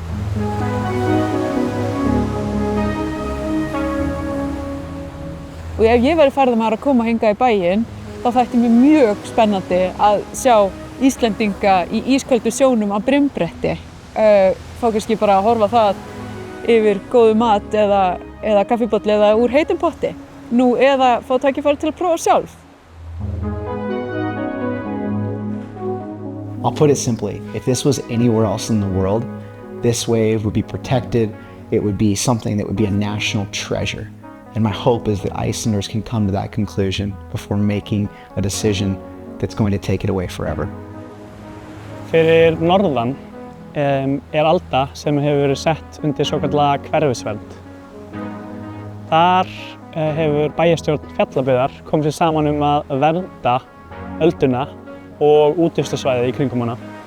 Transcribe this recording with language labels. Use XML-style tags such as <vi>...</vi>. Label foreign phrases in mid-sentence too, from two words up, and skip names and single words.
<is>Og ef ég væri ferðamaður að koma hingað í bæinn, þá þætti mér mjög spennandi að sjá Íslendinga í ísköldu sjónum á brimmbretti. Fá kannski bara að horfa það yfir góðu mat eða kaffibolli eða úr heitum potti. Nú eða fá tækifæri til að prófa sjálf.</is> <en>I'll put it simply, if this was anywhere else in the world, this wave would be protected, it would be something that would be a national treasure. And my hope is that Icelanders can come to that conclusion before making a decision that's going to take it away forever.</en> <is>Fyrir norðan alda sem hefur verið sett undir svokallaða hverfisvernd. Þar hefur bæjarstjórn Fjallabyggðar komið sér saman að vernda ölduna og útivistarsvæðið í kringum hana.</is>